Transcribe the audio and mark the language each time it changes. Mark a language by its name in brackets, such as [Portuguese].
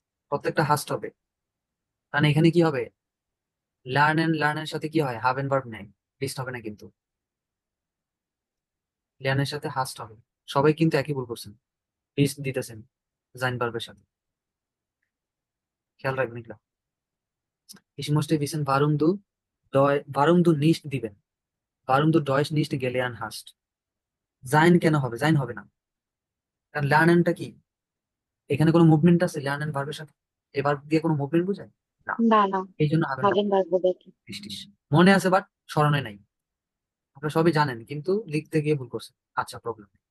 [Bangla] প্রত্যেকটা হাস্ট হবে, কারণ এখানে কি হবে? লার্নের সাথে কি হয়? হাভ এন্ড ভার্ব নেই, বিস্ট হবে না কিন্তু। লার্নের সাথে হাস্ট হবে। সবাই কিন্তু একই ভুল করছেন, বিস্ট দিতেছেন জাইন ভার্বের সাথে, খেয়াল রাখবেন এগুলো। [German] Ich möchte wissen, warum du nicht দিবেন, warum du Deutsch nicht gelernt hast। [Bangla] Zain কেন হবে? জাইন হবে না, কারণ লার্নেনটা কি, এখানে কোনো মুভমেন্ট আছে লার্নেন ভার্বের সাথে? এই ভার্ব দিয়ে কোনো মুভমেন্ট বোঝায় না, না, না, এই জন্য হবে না। হাগেন বাজবো দেখি। বৃষ্টিস মনে আছে বাট স্মরণে নাই, আপনারা সবই জানেন কিন্তু লিখতে গিয়ে ভুল করছেন। আচ্ছা, প্রবলেম।